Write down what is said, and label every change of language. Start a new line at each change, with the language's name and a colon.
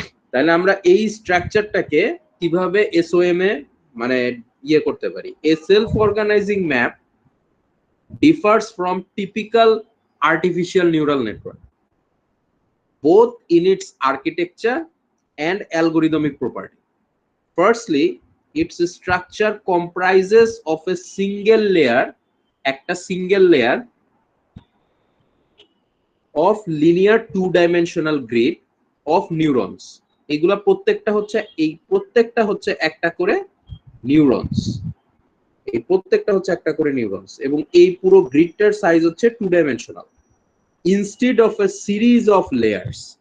Bangla: তাহলে আমরা এই স্ট্রাকচারটাকে কিভাবে এসওএম এ মানে ইয়ে করতে পারি।
English: A self organizing map differs from typical artificial neural network both in its architecture and algorithmic property. Firstly, its structure comprises of a single layer, একটা single layer of linear two-dimensional grid of neurons.
Bangla: এগুলা প্রত্যেকটা হচ্ছে একটা করে neurons, এই প্রত্যেকটা হচ্ছে একটা করে নিউরনস, এবং এই পুরো গ্রিডটার সাইজ হচ্ছে two dimensional
English: Instead of a series of layers.